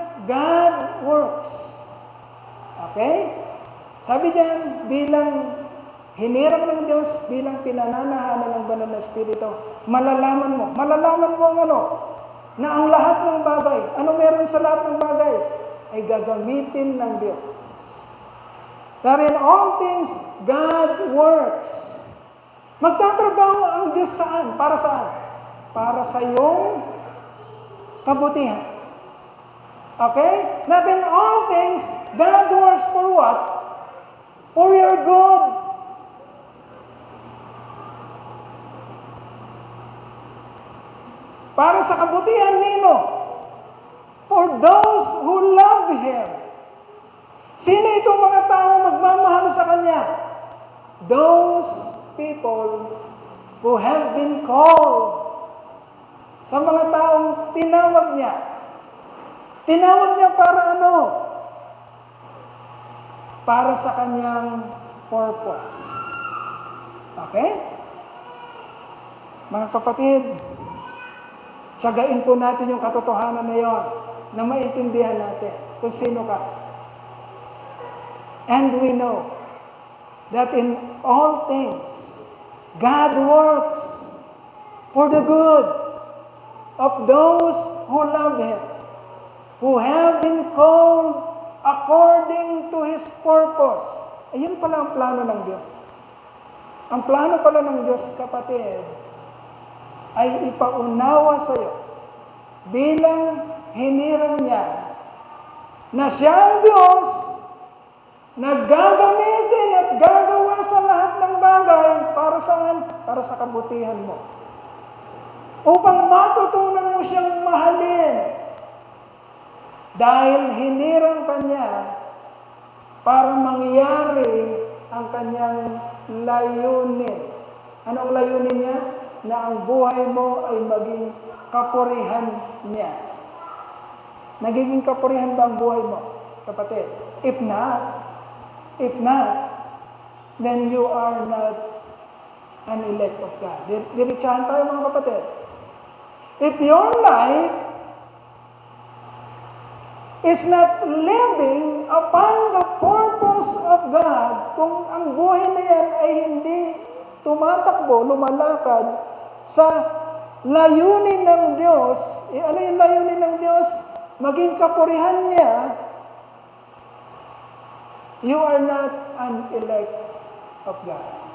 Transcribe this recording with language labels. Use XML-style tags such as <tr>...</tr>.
<en>God works. Okay?</en> <tl>Sabi diyan, bilang hinirang ng Diyos, bilang pinananahanan ng banal na Espiritu, malalaman mo ang ano, na ang lahat ng bagay, ano meron sa lahat ng bagay, ay gagamitin ng Diyos.</tl> <en>That in all things, God works.</en> <tl>Magtatrabaho ang Diyos saan? Para saan? Para sa iyong kabutihan.</tl> <en>Okay? That in all things, God works for what? For your good.</en> <tl>Para sa kabutihan nino.</tl> <en>For those who love Him.</en> <tl>Sino itong mga tao magmamahal sa Kanya?</tl> <en>Those people who have been called.</en> <tl>Sa mga taong tinawag niya. Tinawag niya para ano? Para sa Kanyang purpose. Okay? Mga kapatid, tsagain po natin yung katotohanan na yon, na maintindihan natin kung sino ka.</tl> <en>And we know that in all things, God works for the good of those who love Him, who have been called according to His purpose.</en> <tl>Ayun pala ang plano ng Diyos. Ang plano pala ng Diyos, kapatid, ay ipaunawa sa iyo bilang hinirang niya na siya ang Diyos na gagamitin at gagawa sa lahat ng bagay para saan? Para sa kabutihan mo. Upang matutunan mo siyang mahalin. Dahil hinirang ka niya para mangyari ang kanyang layunin. Anong layunin niya? Na ang buhay mo ay maging kapurihan niya. Nagiging kapurihan ba ang buhay mo, kapatid?</tl> <en>If not, then you are not an elect of God.</en> <tl>Diretsahan tayo mga kapatid.</tl> <en>If your life is not living upon the purpose of God,</en> <tl>kung ang buhay na yan ay hindi tumatakbo, lumalakad sa layunin ng Diyos, ano yung layunin ng Diyos? Maging kapurihan niya,</tl> <en>you are not an elect of God.</en>